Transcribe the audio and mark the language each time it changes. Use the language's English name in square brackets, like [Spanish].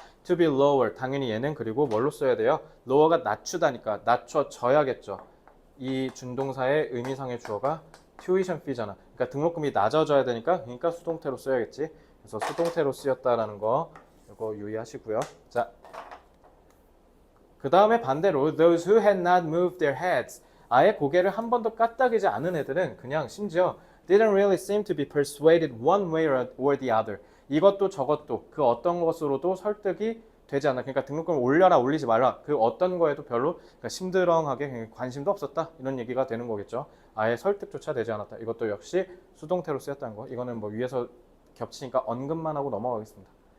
[Korean] to be lower, 당연히 얘는 그리고 뭘로 써야 돼요? lower가 낮추다니까 낮춰져야겠죠. 이 준동사의 의미상의 주어가 tuition fee잖아. 그러니까 등록금이 낮아져야 되니까 그러니까 수동태로 써야겠지. 그래서 수동태로 쓰였다라는 거 이거 유의하시고요. 자, 그 다음에 반대로 [English] those who had not moved their heads, [Korean] 아예 고개를 한 번도 까딱이지 않은 애들은 그냥 심지어 [English] didn't really seem to be persuaded one way or the other. [Korean] 이것도 저것도 그 어떤 것으로도 설득이 되지 않아. 그러니까 등록금을 올려라 올리지 말라 그 어떤 거에도 별로 그러니까 심드렁하게 관심도 없었다 이런 얘기가 되는 거겠죠. 아예 설득조차 되지 않았다. 이것도 역시 수동태로 쓰였다는 거. 이거는 뭐 위에서 겹치니까 언급만 하고 넘어가겠습니다.